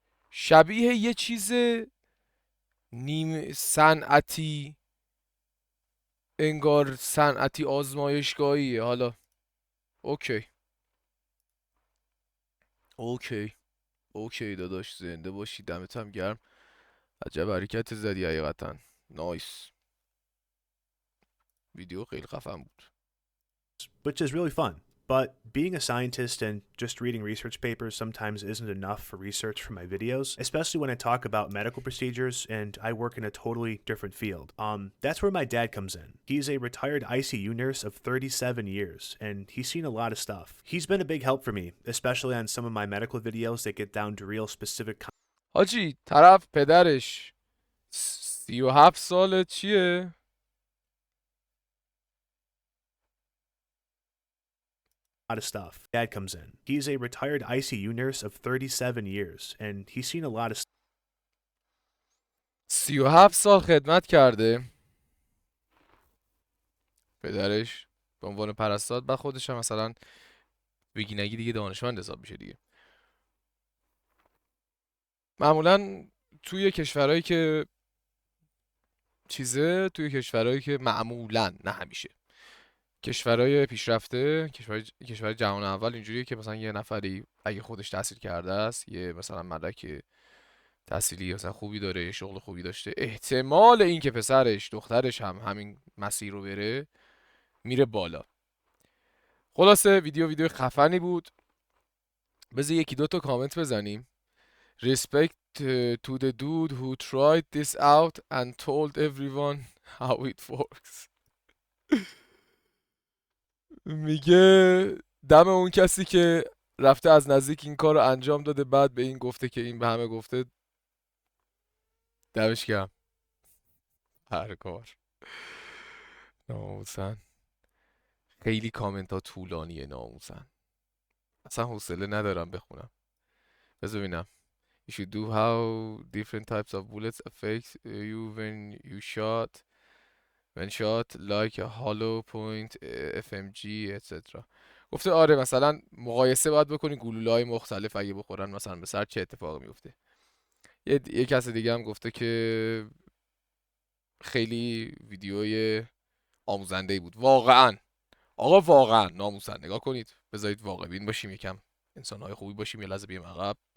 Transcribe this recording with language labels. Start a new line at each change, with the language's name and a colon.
Persian: شبیه یه چیز نیم صنعتی، انگار صنعتی آزمایشگاهیه. حالا اوکی اوکی اوکی داداش، زنده باشی، دمت هم گرم، عجب حرکت زدی حقیقتا، نایس. ویدیو خیلی خفن بود.
English: which is really fun. But being a scientist and just reading research papers sometimes isn't enough for research for my videos, especially when I talk about medical procedures and I work in a totally different field. That's where my dad comes in. He's a retired ICU nurse of 37 years, and he's seen a lot of stuff. He's been a big help for me, especially on some of my medical videos that get down to real specific
Persian: حاجی طرف پدرش 37 ساله چیه؟
English: lot of stuff. Dad comes in. He's a retired ICU nurse of 37 years, and he's seen a lot of
Persian: 37 سال خدمت کرده پدرش به عنوان پرستار، بعد خودش هم مثلا بگی نگی دیگه دانشمند حساب میشه دیگه. معمولا توی کشورهایی که توی کشورهایی که معمولا، نه همیشه، کشورهای پیشرفته، کشور جهان اول اینجوریه که مثلا یه نفری اگه خودش تحصیل کرده است، یه مثلا مدرک تحصیلی مثلا خوبی داره، یه شغل خوبی داشته، احتمال این که پسرش دخترش هم همین مسیر رو بره میره بالا. خلاصه ویدیو خفنی بود. بذار یکی دو تا کامنت بزنیم.
English: Respect to the dude who tried this out and told everyone how it works.
Persian: میگه دم اون کسی که رفته از نزدیک این کار رو انجام داده، بعد به این گفته که این به همه گفته. دمش گرم. هر کار ناموسن. خیلی کامنت ها طولانیه ناموسن، اصلا حوصله ندارم بخونم. بذار ببینم.
English: You should do how different types of bullets affect you when shot like a hollow point, FMG etc.
Persian: گفته آره مثلا مقایسه باید بکنی گلوله های مختلف اگه بخورن مثلا به سر چه اتفاقی میفته. یه کس دیگه هم گفته که خیلی ویدیوی آموزنده بود واقعا. آقا واقعا ناموسن نگاه کنید، بذارید واقع بین باشیم، یکم انسان‌های خوبی باشیم، یه لحظه بیایم عقب.